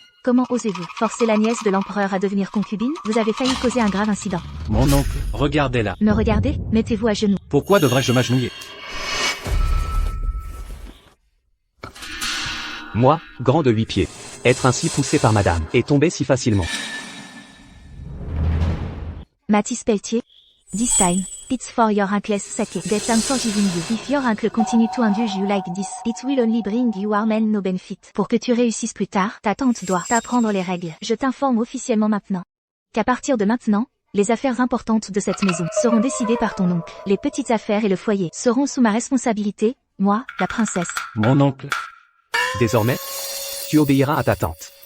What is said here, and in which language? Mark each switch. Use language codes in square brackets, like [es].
[fr] Comment osez-vous forcer la nièce de l'empereur à devenir concubine? Vous avez failli causer un grave incident. Mon oncle, regardez-la. Me regardez? Mettez-vous à genoux. Pourquoi devrais-je m'agenouiller? Moi, grand de 8 pieds, être ainsi poussé par madame, et tomber si facilement. Mathis Pelletier, Distein, [en] It's for your uncle's sake that I'm forgiving you. If your uncle continue to indulge you like this, it will only bring you harm and no benefit. [fr] Pour que tu réussisses plus tard, ta tante doit t'apprendre les règles. Je t'informe officiellement maintenant qu'à partir de maintenant, les affaires importantes de cette maison seront décidées par ton oncle. Les petites affaires et le foyer seront sous ma responsabilité, moi, la princesse. Mon oncle. Désormais, tu obéiras à ta tante.